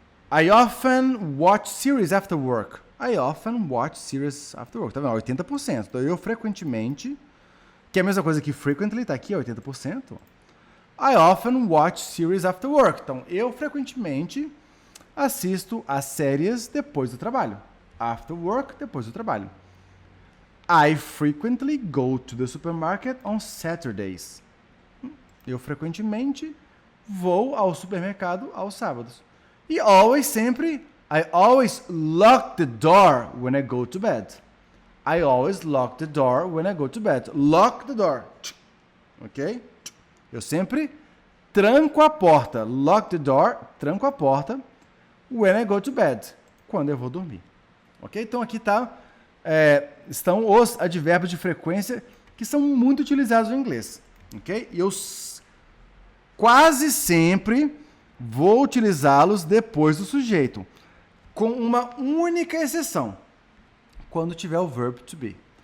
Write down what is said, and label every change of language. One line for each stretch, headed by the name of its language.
English: I often watch series after work. I often watch series after work.
Portuguese: Tá vendo? 80%. Então, eu frequentemente, que é a mesma coisa que frequently, tá aqui, 80%.
English: I often watch series after work.
Portuguese: Então, eu frequentemente assisto às séries depois do trabalho. After work, depois do trabalho.
English: I frequently go to the supermarket on Saturdays.
Portuguese: Eu frequentemente vou ao supermercado aos sábados.
English: E always, sempre, I always lock the door when I go to bed. I always lock the door when I go to bed. Lock the door. Ok?
Portuguese: Eu sempre tranco a porta.
English: Lock the door,
Portuguese: tranco a porta
English: when I go to bed.
Portuguese: Quando eu vou dormir. Ok? Então aqui estão os advérbios de frequência que são muito utilizados no inglês. Ok? E eu quase sempre vou utilizá-los depois do sujeito, com uma única exceção, quando tiver o verb to be.